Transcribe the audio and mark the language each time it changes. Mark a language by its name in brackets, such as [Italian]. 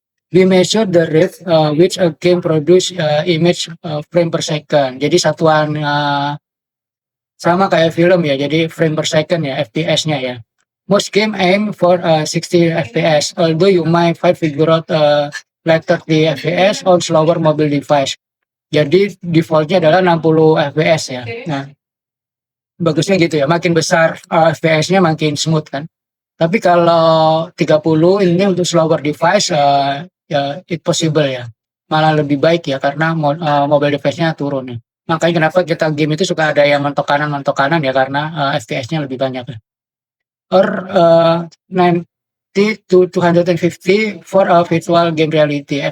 [English] We measure the rate which a game produce image frame per second. [Indonesian] Jadi satuan sama kayak film ya. Jadi frame per second ya, FPS-nya ya. [English] Most game aim for 60 FPS. Although you might figure out later the FPS on slower mobile device. [Indonesian] Jadi defaultnya adalah 60 FPS ya. Nah, bagusnya gitu ya. Makin besar FPS-nya makin smooth kan. Tapi kalau 30 ini untuk slower device ya [English] it possible [Indonesian] ya, malah lebih baik ya karena mobile device-nya turun ya. Makanya kenapa kita game itu suka ada yang mentok kanan ya karena FPS-nya lebih banyak ya. [English] Or 90 to 250 for a virtual game reality.